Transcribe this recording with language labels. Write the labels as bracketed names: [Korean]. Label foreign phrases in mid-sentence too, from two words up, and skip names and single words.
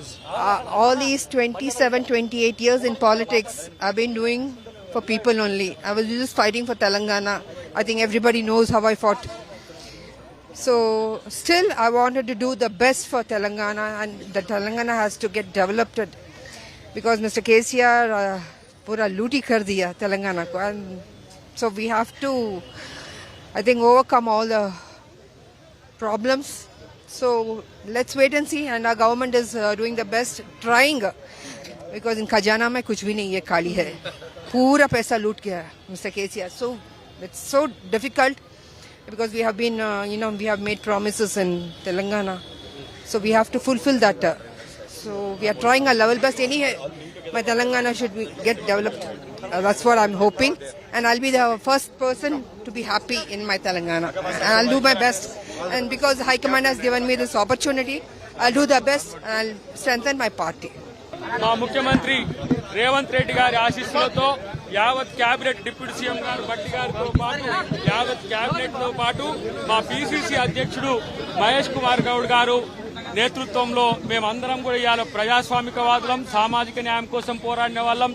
[English] All these 27, 28 years in politics, I've been doing for people only. I was just fighting for Telangana. I think everybody knows how I fought. So still, I wanted to do the best for Telangana, and the Telangana has to get developed because Mr. [Hindi] KCR pura looty kar diya Telangana ko. [English] And so we have to, I think, overcome all the problems. So let's wait and see. And our government is doing the best, trying. Because in [Hindi] ख़ज़ाना में कुछ भी नहीं है, ख़ाली है. पूरा पैसा लूट गया, Mr. KCR. [English] So it's so difficult because we have been, we have made promises in Telangana. So we have to fulfill that. So we are trying our level best. Anyhow, my Telangana should get developed. That's what I'm hoping. And I'll be the first person to be happy in my Telangana. And I'll do my best. And because High Command has given me this opportunity, I'll do the best and I'll strengthen my party. [Telugu] మా ముఖ్యమంత్రి రేవంత్ రెడ్డి గారి ఆశీస్సులతో యావత్ క్యాబినెట్ డిప్యూటీ సీఎం గారు బట్టి గారితో పాటు యావత్ క్యాబినెట్ తో పాటు మా పిసిసి అధ్యక్షుడు మహేష్ కుమార్ గౌడ్ గారు నేతృత్వంలో మేమందరం కూడా ఇవాళ ప్రజాస్వామికవాదులం, సామాజిక న్యాయం కోసం పోరాడిన వాళ్ళం.